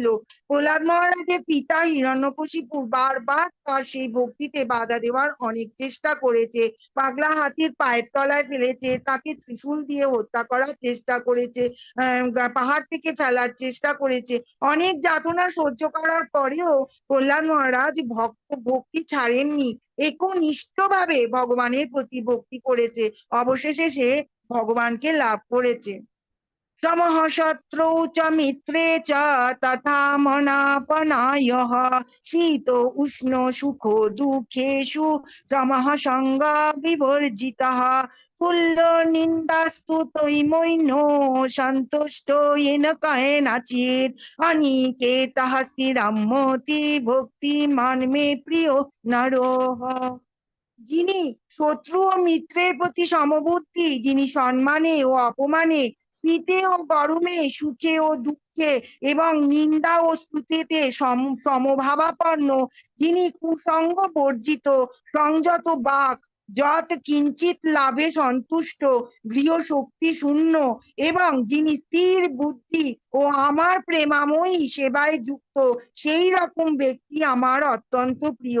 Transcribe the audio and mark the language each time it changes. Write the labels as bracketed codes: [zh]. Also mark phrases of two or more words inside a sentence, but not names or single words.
[bn] প্রহ্লাদ মহারাজের পিতা হিরণ্যকশিপু বারবার তার সেই ভক্তিতে বাধা দেওয়ার অনেক চেষ্টা করেছে, পাগলা হাতির পায়ের তলায় ফেলেছে, তাকে ত্রিশূল দিয়ে হত্যা করার চেষ্টা করেছে, পাহাড় থেকে ফেলার চেষ্টা করেছে, অনেক যাতনা সহ্য করার পরেও প্রহ্লাদ মহারাজ ভক্তি ছাড়েননি, একনিষ্ঠভাবে ভগবানের প্রতি ভক্তি করেছে, অবশেষে সে ভগবানকে লাভ করেছে। [sa] समः शत्रौ च मित्रे च तथा मनापनायः शीतो उष्णो सुखो दुःखेषु समः सङ्ग विवर्जितः तुल्यो निन्दास्तुतिर्मौनो सन्तुष्टो येन केनचित् अनिकेतः स्थिरमति भक्तिमान् मे प्रियो नरः। [bn] যিনি শত্রু ও মিত্রের প্রতি সমবুদ্ধি, যিনি সম্মানে ও অপমানে, শীতে ও গরমে, সুখে ও দুঃখে এবং নিন্দা ও স্তুতিতে সমভাবাপন্ন, যিনি কুসঙ্গ বর্জিত, সংযত বাক, যৎ কিঞ্চিত লাভে সন্তুষ্ট, গৃহ শক্তি শূন্য এবং যিনি স্থির বুদ্ধি ও আমার প্রেমাময়ী সেবায় যুক্ত, সেই রকম ব্যক্তি আমার অত্যন্ত প্রিয়।